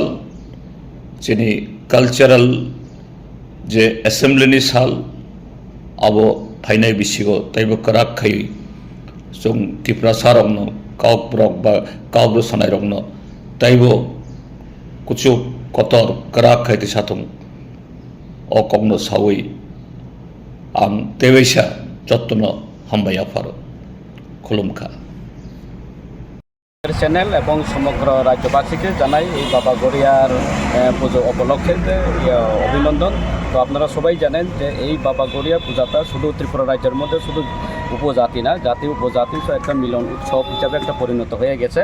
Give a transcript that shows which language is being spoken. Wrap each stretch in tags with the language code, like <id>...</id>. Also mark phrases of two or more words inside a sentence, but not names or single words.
<trp>যিনি कालचारल जे एसेम्बलिनि साल अब फाइनाय बिसिगो तैबो कराक खाई जों त्रिपुरा सारंनो काउक ब्रक बा काउक सानाय रंनो तैबो कुछ कतर कराक खाइते साथं अकंनो सावै आं तेबैसा जत्न हामबाय आफारो खुलुमखा</trp> <bn>চ্যানেল এবং সমগ্র রাজ্যবাসীকে জানাই এই বাবা গড়িয়ার পুজো উপলক্ষে অভিনন্দন। তো আপনারা সবাই জানেন যে এই বাবা গড়িয়া পূজাটা শুধু ত্রিপুরা রাজ্যের মধ্যে শুধু উপজাতি না, জাতি উপজাতি একটা মিলন উৎসব হিসাবে একটা পরিণত হয়ে গেছে।</bn>